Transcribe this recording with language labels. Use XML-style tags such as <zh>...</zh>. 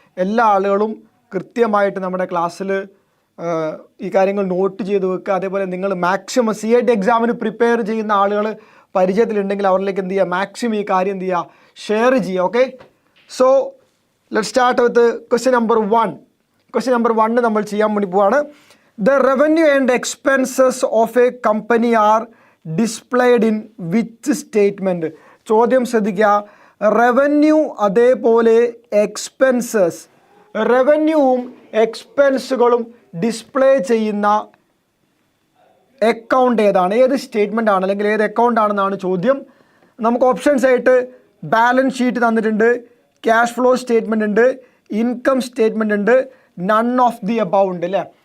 <ml>എല്ലാ ആളുകളും കൃത്യമായിട്ട് നമ്മുടെ ക്ലാസ്സിൽ ഈ കാര്യങ്ങൾ നോട്ട് ചെയ്ത് വെക്കുക. അതേപോലെ നിങ്ങൾ മാക്സിമം CAT എക്സാമിന് പ്രിപ്പയർ ചെയ്യുന്ന ആളുകൾ പരിചയത്തിലുണ്ടെങ്കിൽ അവരിലേക്ക് എന്ത് ചെയ്യുക, മാക്സിമം ഈ കാര്യം എന്ത് ചെയ്യുക, ഷെയർ ചെയ്യുക.</ml> <en>Okay, so let start with question number 1.</en> <ml>Question number 1 നമ്മൾ ചെയ്യാൻ വേണ്ടി പോവാണ്.</ml> <en>The revenue and expenses of a company are displayed in which statement?</en> <ml>ചോദ്യം ശ്രദ്ധിക്കുക. റവന്യൂ അതേപോലെ എക്സ്പെൻസസ്, റവന്യൂവും എക്സ്പെൻസുകളും ഡിസ്പ്ലേ ചെയ്യുന്ന അക്കൗണ്ട് ഏതാണ്, ഏത് സ്റ്റേറ്റ്മെൻ്റ് ആണ് അല്ലെങ്കിൽ ഏത് അക്കൗണ്ട് ആണെന്നാണ് ചോദ്യം. നമുക്ക് ഓപ്ഷൻസ് ആയിട്ട് ബാലൻസ് ഷീറ്റ് തന്നിട്ടുണ്ട്, ക്യാഷ് ഫ്ലോ സ്റ്റേറ്റ്മെൻ്റ് ഉണ്ട്, ഇൻകം സ്റ്റേറ്റ്മെൻ്റ് ഉണ്ട്, നൺ ഓഫ് ദി അബൗവ് ഉണ്ട് അല്ലേ.</ml>